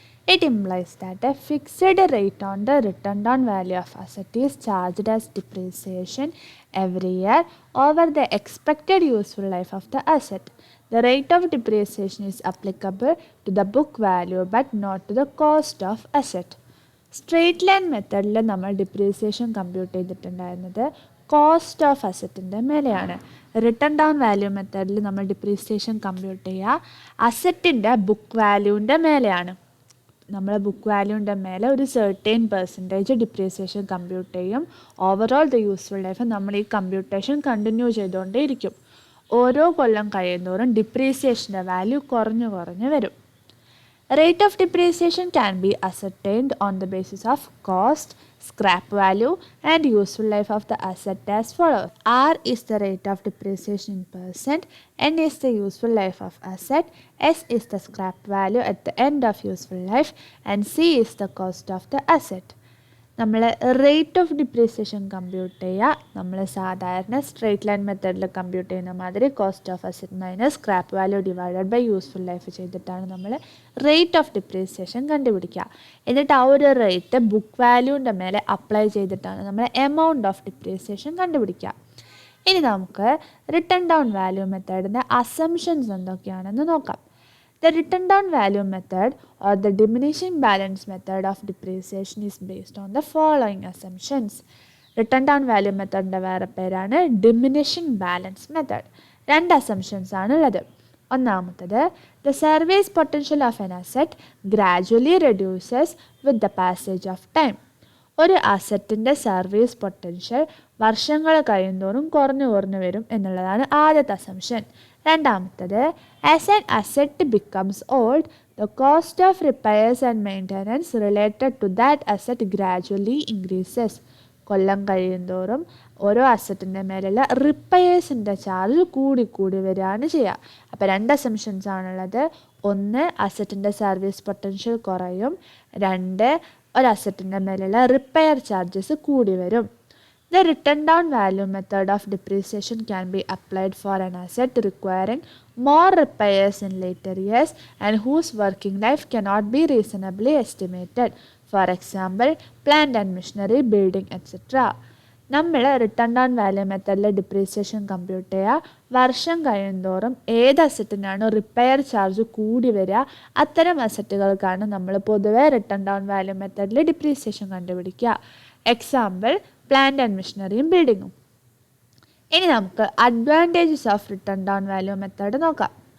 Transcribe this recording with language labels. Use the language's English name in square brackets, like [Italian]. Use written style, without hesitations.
[English] It implies that a fixed rate on the written down value of asset is charged as depreciation every year over the expected useful life of the asset. The rate of depreciation is applicable to the book value but not to the cost of asset. [Malayalam] Straight line മെത്തേഡിൽ നമ്മൾ depreciation compute ചെയ്തിട്ടുണ്ടായിരുന്നത് cost of അസറ്റിൻ്റെ മേലെയാണ്. Return down value മെത്തേഡിൽ നമ്മൾ depreciation compute ചെയ്യുക അസറ്റിൻ്റെ book വാല്യൂവിൻ്റെ മേലെയാണ്. നമ്മൾ book വാല്യൂവിൻ്റെ മേലെ ഒരു സെർട്ടൈൻ പെർസെൻറ്റേജ് ഡിപ്രീസിയേഷൻ കമ്പ്യൂട്ട് ചെയ്യും. ഓവറോൾ ദ യൂസ്ഫുൾ ലൈഫ് നമ്മൾ ഈ കമ്പ്യൂട്ടേഷൻ കണ്ടിന്യൂ ചെയ്തുകൊണ്ടേയിരിക്കും. ഓരോ കൊല്ലം കഴിയുന്തോറും ഡിപ്രീസിയേഷൻ്റെ വാല്യൂ കുറഞ്ഞു കുറഞ്ഞു വരും. [English] Rate of depreciation can be ascertained on the basis of cost, scrap value and useful life of the asset as follows. R is the rate of depreciation in percent, N is the useful life of asset, S is the scrap value at the end of useful life and C is the cost of the asset. [Malayalam] നമ്മൾ rate of depreciation compute ചെയ്യുക നമ്മൾ സാധാരണ straight line മെത്തേഡിൽ compute ചെയ്യുന്ന മാതിരി cost of asset minus scrap value divided by useful life ചെയ്തിട്ടാണ് നമ്മൾ rate of depreciation കണ്ടുപിടിക്കുക. എന്നിട്ട് ആ ഒരു റേറ്റ് ബുക്ക് വാല്യൂവിൻ്റെ മേലെ അപ്ലൈ ചെയ്തിട്ടാണ് നമ്മൾ എമൗണ്ട് ഓഫ് ഡിപ്രീസിയേഷൻ കണ്ടുപിടിക്കുക. ഇനി നമുക്ക് റിട്ടേൺ ഡൗൺ വാല്യൂ മെത്തേഡിൻ്റെ അസംഷൻസ് എന്തൊക്കെയാണെന്ന് നോക്കാം. [English] The written down value method or the diminishing balance method of depreciation is based on the following assumptions. [Malayalam] Written down value methodന്റെ വേറെ പേരാണ് diminishing balance method. രണ്ട് assumptions ആണുള്ളത്. ഒന്നാമത്തത് [English] the service potential of an asset gradually reduces with the passage of time. [Malayalam] ഒരു അസറ്റിൻ്റെ service potential വർഷങ്ങൾ കഴിയുന്തോറും കുറഞ്ഞു കുറഞ്ഞു വരും എന്നുള്ളതാണ് ആദ്യത്തെ അസംഷൻ. രണ്ടാമത്തത് [English] As an asset becomes old the cost of repairs and maintenance related to that asset gradually increases. [Malayalam] കൊല്ലം കഴിയുന്തോറും ഓരോ അസറ്റിൻ്റെ മേലുള്ള റിപ്പയേഴ്സിൻ്റെ ചാർജ് കൂടി വരികയാണ് ചെയ്യുക. അപ്പോൾ രണ്ട് അസംഷൻസ് ആണുള്ളത്. ഒന്ന് അസറ്റിൻ്റെ സർവീസ് പൊട്ടൻഷ്യൽ കുറയും, രണ്ട് ഒരു അസറ്റിൻ്റെ മേലുള്ള റിപ്പയർ ചാർജസ് കൂടി വരും. [English] The written down value method of depreciation can be applied for an asset requiring more repairs in later years and whose working life cannot be reasonably estimated. For example, plant and machinery, building, etc. [Malayalam] നമ്മൾ return down value മെത്തേഡിൽ depreciation compute ചെയ്യുക വർഷം കഴിയുന്തോറും ഏത് അസറ്റിനാണോ repair charge കൂടി വരിക അത്തരം അസറ്റുകൾക്കാണ് നമ്മൾ പൊതുവെ റിട്ടേൺ ഡൗൺ വാല്യൂ മെത്തേഡിൽ ഡിപ്രീസിയേഷൻ കണ്ടുപിടിക്കുക. Example plant and മെഷീനറിയും ബിൽഡിങ്ങും. ഇനി നമുക്ക് advantages of return down value method നോക്കാം.